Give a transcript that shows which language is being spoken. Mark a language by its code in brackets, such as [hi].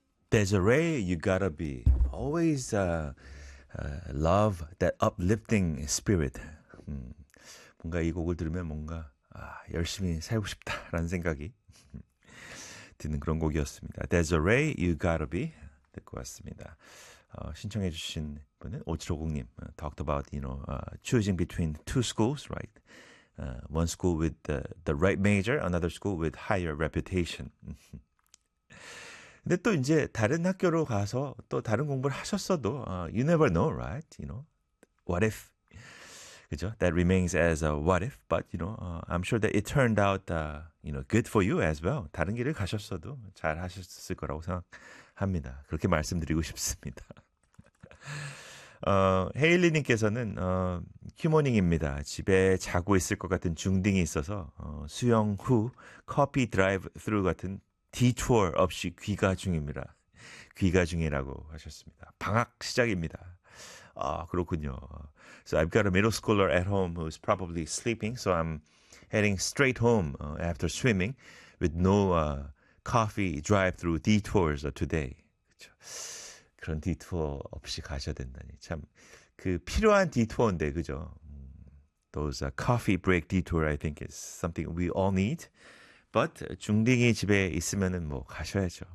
[en] Desiree, you gotta be always love that uplifting spirit. [ko] 뭔가 이 곡을 들으면 뭔가 아, 열심히 살고 싶다라는 생각이 드는 그런 곡이었습니다. Desiree, you gotta be 듣고 왔습니다. 신청해 주신 분은 5750님 [en] talked about you know choosing between two schools, right? One school with the right major, another school with higher reputation. [ko] 근데 또 이제 다른 학교로 가서 또 다른 공부를 하셨어도 [en] you never know, right? You know, what if? [ko] 그죠? [en] That remains as a what if, but you know, I'm sure that it turned out you know, good for you as well. [ko] 다른 길을 가셨어도 잘 하셨을 거라고 생각합니다. 그렇게 말씀드리고 싶습니다. 헤일리님께서는 큐모닝입니다. 집에 자고 있을 것 같은 중딩이 있어서 수영 후 커피 드라이브 스루 같은 디투어 없이 귀가 중입니다. 귀가 중이라고 하셨습니다. 방학 시작입니다. 아, 그렇군요. [en] So I've got a middle schooler at home who's probably sleeping, so I'm heading straight home after swimming with no coffee drive-through detours today. [ko] 그쵸? 그런 디투어 없이 가셔야 된다니. 참, 그 필요한 디투어인데, 그죠? [en] Those coffee break detour, I think, is something we all need. [ko] But 중딩이 집에 있으면은 뭐 가셔야죠.